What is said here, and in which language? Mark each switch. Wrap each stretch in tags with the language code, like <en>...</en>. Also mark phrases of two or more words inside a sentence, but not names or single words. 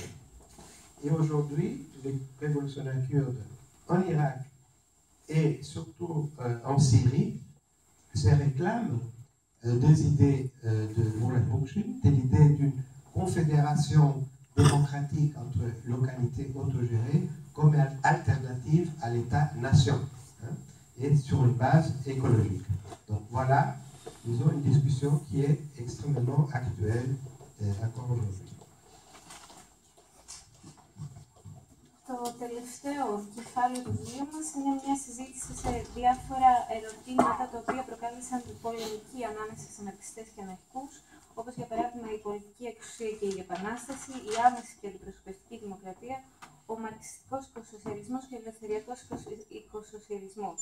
<fr>Et aujourd'hui, les révolutionnaires kurdes en Irak et surtout en Syrie se réclament des idées de Murray Bookchin, de l'idée d'une confédération démocratique entre localités autogérées comme alternative à l'État-nation, et sur une base écologique. Donc voilà, disons, une discussion qui est extrêmement actuelle encore aujourd'hui.</fr> <el>Το τελευταίο κεφάλαιο του βιβλίου μας είναι μια συζήτηση σε διάφορα ερωτήματα τα οποία προκάλεσαν την πολεμική ανάμεσα σε μαρξιστές και αναρχικούς, όπως για παράδειγμα η πολιτική εξουσία και η επανάσταση, η άμεση και αντιπροσωπευτική δημοκρατία, ο μαρξιστικός οικοσοσιαλισμός και ο ελευθεριακός οικοσοσιαλισμός.</el>